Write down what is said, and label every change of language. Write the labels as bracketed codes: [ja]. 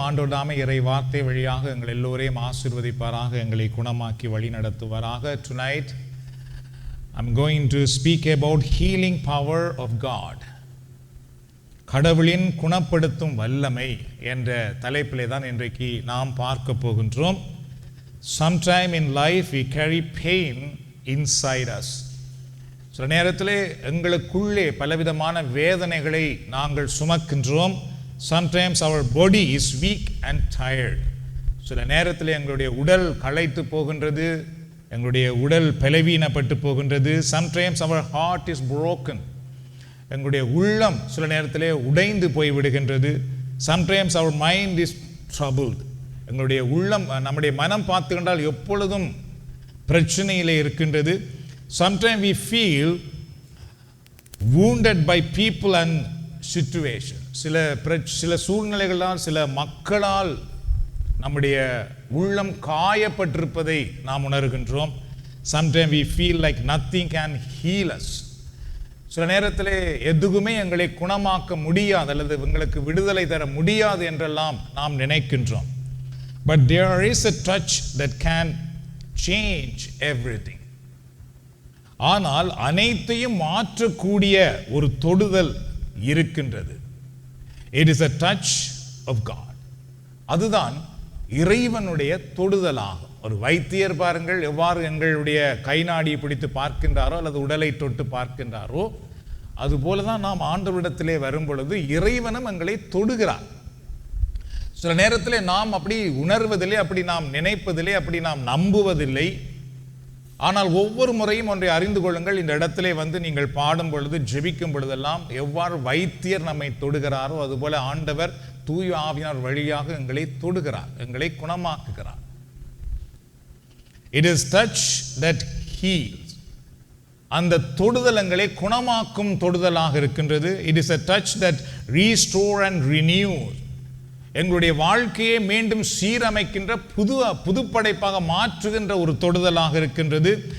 [ta] ஆண்டவர் தாமே இறை வார்த்தை வழியாக எங்கள் எல்லோரையும் ஆசீர்வதிப்பாராக, எங்களை குணமாக்கி வழி நடத்துவாராக. [en] Tonight I'm going to speak about healing power of God. [ta] கடவுளின் குணப்படுத்தும் வல்லமை என்ற தலைப்பிலே தான் இன்றைக்கு நாம் பார்க்க போகின்றோம். [en] Sometime in life we carry pain inside us. [ta] சில நேரத்திலே எங்களுக்குள்ளே பலவிதமான வேதனைகளை நாங்கள் சுமக்கின்றோம். [en] Sometimes our body is weak and tired. [ta] சில நேரத்தில் எங்களுடைய உடல் களைத்து போகின்றது, எங்களுடைய உடல் பலவீனப்பட்டு போகின்றது. [en] Sometimes our heart is broken. [ta] எங்களுடைய உள்ளம் சில நேரத்திலே உடைந்து போய் விடுகின்றது. [en] Sometimes our mind is troubled. [ta] எங்களுடைய உள்ளம், நம்முடைய மனம் பார்த்துக்கொண்டால் எப்பொழுதும் பிரச்சனையிலே இருக்கின்றது. [en] Sometimes we feel wounded by people and situation. [ta] சில சூழ்நிலைகளால், சில மக்களால் நம்முடைய உள்ளம் காயப்பட்டிருப்பதை நாம் உணர்கின்றோம். [en] Sometimes we feel like nothing can heal us. [ta] சில நேரத்திலே எதுவுமே எங்களை குணமாக்க முடியாது அல்லது எங்களுக்கு விடுதலை தர முடியாது என்றெல்லாம் நாம் நினைக்கின்றோம். [en] But there is a touch that can change everything. [ta] ஆனால் அனைத்தையும் மாற்றக்கூடிய ஒரு தொடுதல் இருக்கின்றது. [en] It is a touch of God. [ta] அதுதான் இறைவனுடைய தொடுதலாகும். ஒரு வைத்தியர் பாருங்கள் எவ்வாறு எங்களுடைய கை நாடியை பிடித்து பார்க்கின்றாரோ அல்லது உடலை தொட்டு பார்க்கின்றாரோ, அதுபோலதான் நாம் ஆண்டவரிடத்திலே வரும் பொழுது இறைவனும் எங்களை தொடுகிறார். சில நேரத்திலே நாம் அப்படி உணர்வதில்லை, அப்படி நாம் நினைப்பதில்லை, அப்படி நாம் நம்புவதில்லை. ஆனால் ஒவ்வொரு முறையும் ஒன்றை அறிந்து கொள்ளுங்கள். இந்த இடத்திலே வந்து நீங்கள் பாடும் பொழுது, ஜெபிக்கும் பொழுதெல்லாம் எவ்வாறு வைத்தியர் நம்மை தொடுகிறாரோ அதுபோல ஆண்டவர் தூய ஆவியார் வழியாக எங்களை தொடுகிறார், எங்களை குணமாக்குகிறார். [en] It is touch that heals. [ta] அந்த தொடுதல் எங்களை குணமாக்கும் தொடுதலாக இருக்கின்றது. [en] It is a touch that restore and renews. [ta] எங்களுடைய வாழ்க்கையை மீண்டும் சீரமைக்கின்ற புதுப்படைப்பாக மாற்றுகின்ற ஒரு தொடுதலாக இருக்கின்றது.